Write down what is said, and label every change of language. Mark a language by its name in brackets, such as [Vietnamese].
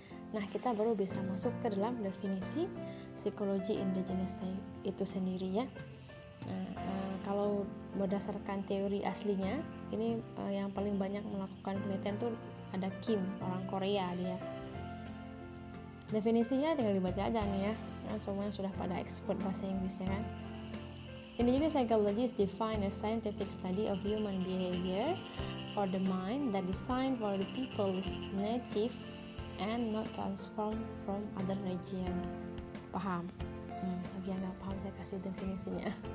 [Indonesian] Nah, kita baru bisa masuk ke dalam definisi psikologi indigenous itu sendiri ya. Nah, kalau berdasarkan teori aslinya, ini yang paling banyak melakukan penelitian tuh ada Kim, orang Korea dia. Definisinya tinggal dibaca aja nih ya. Nah, semuanya sudah pada expert bahasa Inggris ya kan. [English] Indigenous psychology is defined as scientific study of human behavior or the mind that designed for the people is native and not transformed from other region. [Indonesian] Paham? Bagi yang nggak paham saya kasih definisinya.